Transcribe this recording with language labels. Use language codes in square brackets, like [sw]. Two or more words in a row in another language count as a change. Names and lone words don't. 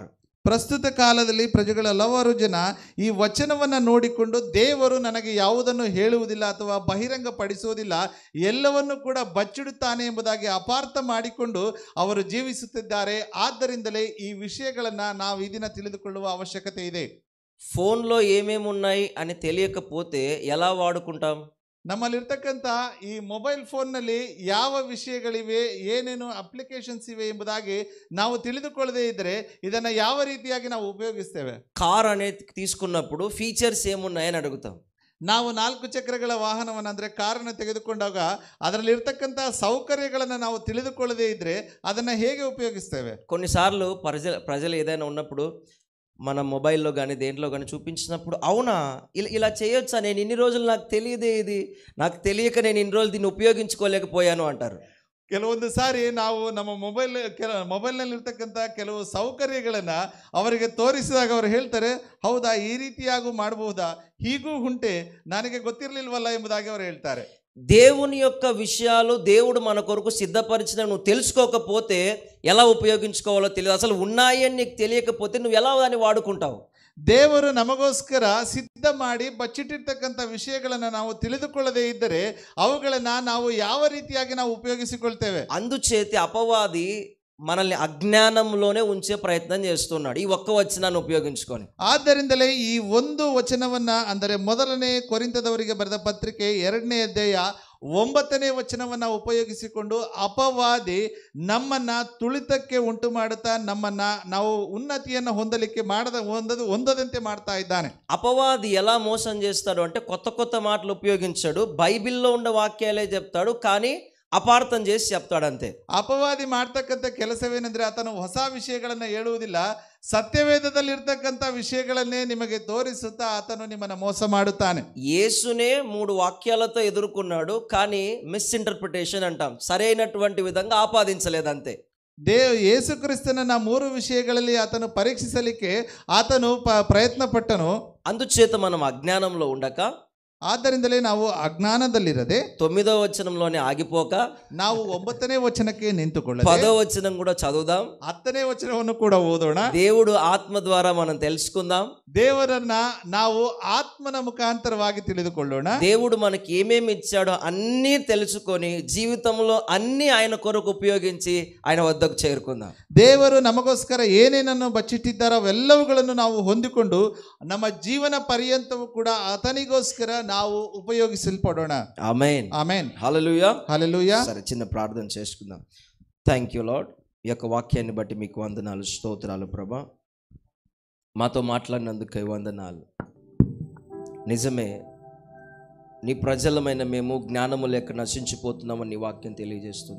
[kn] ಪ್ರಸ್ತುತ ಕಾಲದಲ್ಲಿ ಪ್ರಜೆಗಳ ಹಲವಾರು ಜನ ಈ ವಚನವನ್ನು ನೋಡಿಕೊಂಡು ದೇವರು ನನಗೆ ಯಾವುದನ್ನು ಹೇಳುವುದಿಲ್ಲ ಅಥವಾ ಬಹಿರಂಗಪಡಿಸುವುದಿಲ್ಲ, ಎಲ್ಲವನ್ನು ಕೂಡ ಬಚ್ಚಿಡುತ್ತಾನೆ ಎಂಬುದಾಗಿ ಅಪಾರ್ಥ ಮಾಡಿಕೊಂಡು ಅವರು ಜೀವಿಸುತ್ತಿದ್ದಾರೆ. ಆದ್ದರಿಂದಲೇ ಈ ವಿಷಯಗಳನ್ನು ನಾವು ಈ ದಿನ ತಿಳಿದುಕೊಳ್ಳುವ ಅವಶ್ಯಕತೆ ಇದೆ. [te] ఫోన్లో ఏమేమి ఉన్నాయి అని తెలియకపోతే ఎలా వాడుకుంటాం? [kn] ನಮ್ಮಲ್ಲಿರ್ತಕ್ಕಂಥ ಈ [en] mobile phoneನಲ್ಲಿ [kn] ಯಾವ ವಿಷಯಗಳಿವೆ, ಏನೇನು ಅಪ್ಲಿಕೇಶನ್ಸ್ ಇವೆ ಎಂಬುದಾಗಿ ನಾವು ತಿಳಿದುಕೊಳ್ಳದೇ ಇದ್ದರೆ ಇದನ್ನು ಯಾವ ರೀತಿಯಾಗಿ ನಾವು ಉಪಯೋಗಿಸ್ತೇವೆ? [te] కార్ అనేది తీసుకున్నప్పుడు ఫీచర్స్ ఏమున్నాయని అడుగుతాం. [kn] ನಾವು 4 ಚಕ್ರಗಳ ವಾಹನವನ್ನು ಅಂದರೆ ಕಾರನ್ನು ತೆಗೆದುಕೊಂಡಾಗ ಅದರಲ್ಲಿರ್ತಕ್ಕಂಥ ಸೌಕರ್ಯಗಳನ್ನು ನಾವು ತಿಳಿದುಕೊಳ್ಳದೇ ಇದ್ದರೆ ಅದನ್ನು ಹೇಗೆ ಉಪಯೋಗಿಸ್ತೇವೆ? [te] కొన్నిసార్లు ప్రజలు ఏదైనా ఉన్నప్పుడు మన మొబైల్లో కానీ దేంట్లో కానీ చూపించినప్పుడు, అవునా ఇలా చేయొచ్చా, నేను ఇన్ని రోజులు నాకు తెలియదే, ఇది నాకు తెలియక నేను ఇన్ని రోజులు దీన్ని ఉపయోగించుకోలేకపోయాను అంటారు. [kn] ಕೆಲವೊಂದು ಸಾರಿ ನಾವು ನಮ್ಮ ಮೊಬೈಲ್ನಲ್ಲಿರ್ತಕ್ಕಂಥ ಕೆಲವು ಸೌಕರ್ಯಗಳನ್ನು ಅವರಿಗೆ ತೋರಿಸಿದಾಗ ಅವರು ಹೇಳ್ತಾರೆ, ಹೌದಾ ಈ ರೀತಿಯಾಗೂ ಮಾಡಬಹುದಾ, ಹೀಗೂ ಉಂಟೆ, ನನಗೆ ಗೊತ್ತಿರಲಿಲ್ವಲ್ಲ ಎಂಬುದಾಗಿ ಅವರು ಹೇಳ್ತಾರೆ. [te] దేవుని యొక్క విషయాలు దేవుడు మన కొరకు సిద్ధపరిచిన నువ్వు తెలుసుకోకపోతే ఎలా ఉపయోగించుకోవాలో తెలియదు. అసలు ఉన్నాయని నీకు తెలియకపోతే నువ్వు ఎలా దాన్ని వాడుకుంటావు? [kn] ದೇವರು ನಮಗೋಸ್ಕರ ಸಿದ್ಧ ಮಾಡಿ ಬಚ್ಚಿಟ್ಟಿರ್ತಕ್ಕಂಥ ವಿಷಯಗಳನ್ನು ನಾವು ತಿಳಿದುಕೊಳ್ಳದೇ ಇದ್ದರೆ ಅವುಗಳನ್ನು ನಾವು ಯಾವ ರೀತಿಯಾಗಿ ನಾವು ಉಪಯೋಗಿಸಿಕೊಳ್ತೇವೆ? [te] అందుచేత అపవాది మనల్ని అజ్ఞానంలోనే ఉంచే ప్రయత్నం చేస్తున్నాడు ఈ ఒక్క వచనాన్ని ఉపయోగించుకొని. [kn] ಆದ್ದರಿಂದಲೇ ಈ ಒಂದು ವಚನವನ್ನ, ಅಂದರೆ ಮೊದಲನೇ ಕೊರಿಂಥದವರಿಗೆ ಬರೆದ ಪತ್ರಿಕೆ 2ನೇ ಅಧ್ಯಾಯ 9ನೇ ವಚನವನ್ನ ಉಪಯೋಗಿಸಿಕೊಂಡು ಅಪವಾದಿ ನಮ್ಮನ್ನ ತುಳಿತಕ್ಕೆ ಉಂಟು ಮಾಡುತ್ತಾ ನಮ್ಮನ್ನ ನಾವು ಉನ್ನತಿಯನ್ನು ಹೊಂದಲಿಕ್ಕೆ ಹೊಂದದಂತೆ ಮಾಡ್ತಾ ಇದ್ದಾನೆ. [te] అపవాది ఎలా మోసం చేస్తాడు అంటే కొత్త మాటలు ఉపయోగించాడు, బైబిల్లో ఉన్న వాక్యాలే చెప్తాడు, కానీ ಅಪಾರ್ಥಂ చేసి చెప్తాడంతే. [kn] ಅಪವಾದಿ ಮಾಡ್ತಕ್ಕಂಥ ಕೆಲಸವೇನೆಂದ್ರೆ ಆತನು ಹೊಸ ವಿಷಯಗಳನ್ನು ಹೇಳುವುದಿಲ್ಲ, ಸತ್ಯವೇದದಲ್ಲಿರ್ತಕ್ಕಂಥ ವಿಷಯಗಳನ್ನೇ ನಿಮಗೆ ತೋರಿಸುತ್ತಾ ಆತನು ನಿಮ್ಮನ್ನು ಮೋಸ ಮಾಡುತ್ತಾನೆ. [te] యేసునే 3 వాక్యాలతో ఎదుర్కొన్నాడు, కానీ మిస్ఇంటర్ప్రిటేషన్ అంటాం, సరైనటువంటి విధంగా ఆపాదించలేదంతే. [kn] ಯೇಸುಕ್ರಿಸ್ತನನ್ನ 3 ವಿಷಯಗಳಲ್ಲಿ ಆತನು ಪರೀಕ್ಷಿಸಲಿಕ್ಕೆ ಆತನು ಪ್ರಯತ್ನ ಪಟ್ಟನು. [te] అందుచేత మనం అజ్ఞానంలో ఉండక, [kn] ಆದ್ದರಿಂದಲೇ ನಾವು ಅಜ್ಞಾನದಲ್ಲಿರದೆ [te] 9వ వచనంలోనే ఆగిపోక [kn] ನಾವು 9ನೇ ವಚನಕ್ಕೆ ನಿಂತುಕೊಳ್ಳದೆ [te] 10వ వచనం కూడా చదువుదాం, [kn] 10ನೇ ವಚನವನ್ನು ಕೂಡ ಓದೋಣ. [te] దేవుడు ఆత్మ ద్వారా మనం తెలుసుకుందాం, [kn] ದೇವರನ್ನ ನಾವು ಆತ್ಮನ ಮುಖಾಂತರವಾಗಿ ತಿಳಿದುಕೊಳ್ಳೋಣ. [te] దేవుడు మనకి ఏమేమి ఇచ్చాడో అన్నీ తెలుసుకొని జీవితంలో అన్నీ ఆయన కొరకు ఉపయోగించి ఆయన వద్దకు చేరుకుందాం. [kn] ದೇವರು ನಮಗೋಸ್ಕರ ಏನೇನನ್ನು ಬಚ್ಚಿಟ್ಟಿದ್ದಾರೋ ಅವೆಲ್ಲವುಗಳನ್ನು ನಾವು ಹೊಂದಿಕೊಂಡು ನಮ್ಮ ಜೀವನ ಪರ್ಯಂತವೂ ಕೂಡ ಆತನಿಗೋಸ್ಕರ ನಾವು ಉಪಯೋಗಿಸಲ್ಪಡೋಣ. [te] ఆమేన్ ఆమేన్. హల్లెలూయా హల్లెలూయా. సరే, చిన్న ప్రార్థన చేసుకుందాం. [en] Thank you Lord, [te] ఈ యొక్క వాక్యాన్ని బట్టి మీకు వందనాలు, స్తోత్రాలు ప్రభా. మాతో మాట్లాడినందుకు వందనాలు. నిజమే, నీ ప్రజలమైన మేము జ్ఞానము లేక నశించిపోతున్నామని నీ వాక్యం తెలియజేస్తుంది.